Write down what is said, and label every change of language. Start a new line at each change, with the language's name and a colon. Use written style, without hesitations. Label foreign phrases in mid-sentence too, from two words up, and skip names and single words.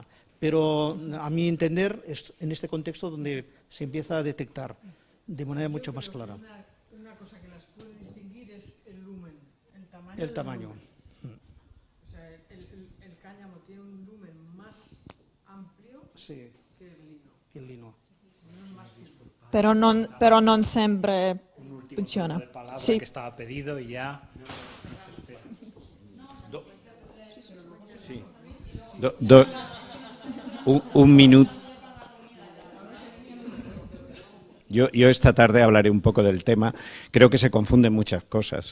Spanish: Pero a mi entender es en este contexto donde se empieza a detectar de manera mucho más clara. Una cosa que las puede distinguir es el lumen, el tamaño. El tamaño. O sea, el cáñamo tiene un lumen más amplio Sí, que el lino. el lino.
Italian: Però non sempre funziona. Sì.
Spanish: Que estaba pedido y ya. Sí. Un minuto. Yo esta tarde hablaré un poco del tema. Creo que se confunden muchas cosas.